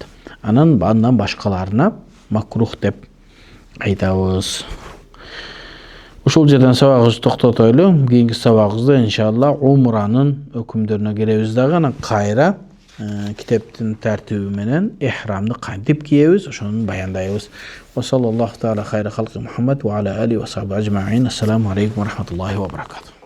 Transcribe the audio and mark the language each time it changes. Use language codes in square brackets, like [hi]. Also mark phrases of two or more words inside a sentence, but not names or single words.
[ky] Андан башкаларына макрух деп айтабыз. Ушул жерден сабагыбызды токтотойлу. Кийинки сабагыбызда иншалла умранын өкүмдөрүнө киребиз дагы, анан кайра китептин тартиби менен ихрамды кантип кийебиз, ошону баяндайбыз. [ar] وصلى الله تعالى خير خلق محمد وعلى آل وصحب أجمعين. السلام عليكم ورحمة الله وبركاته.